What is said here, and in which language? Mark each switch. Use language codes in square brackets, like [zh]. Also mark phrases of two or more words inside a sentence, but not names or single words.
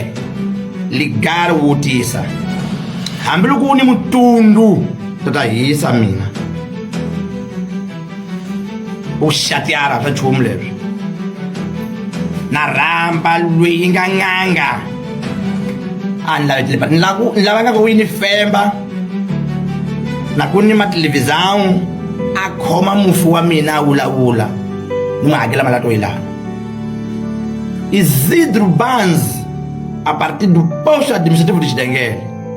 [ts] Ligar wotisa hambi loko u ni mutundu ta hisa mina u xatiara swa nchumu leswi na rhamba lweyi nga n'anga a ni lavanga ku ni femba na ku ni matelevisão a khoma mufu wa mina a wulawula ni n'wi hakela mali a to yi lava. [pt] Isidro Banzi a partir do posto administrativo de Xidengele